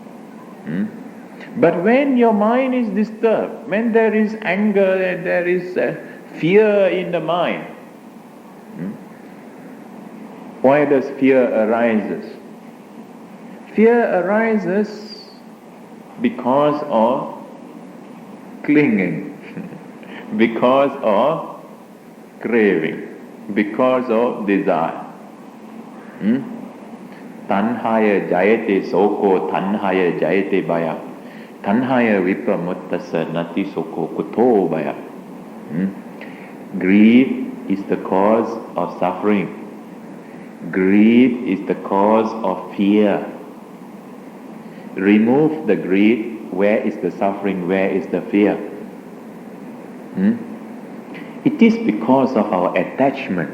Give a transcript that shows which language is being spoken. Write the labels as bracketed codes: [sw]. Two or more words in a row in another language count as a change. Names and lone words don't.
[en] But when your mind is disturbed, when there is anger and there is fear in the mind, why does fear arises? Fear arises because of clinging, because of craving, because of desire. [pi] Tanhaya jayate soko, tanhaya jayate baya. Tanhaya vipramuttasa nati soko kuto baya. [en] Greed is the cause of suffering. Greed is the cause of fear. Remove the greed, where is the suffering, where is the fear? It is because of our attachments.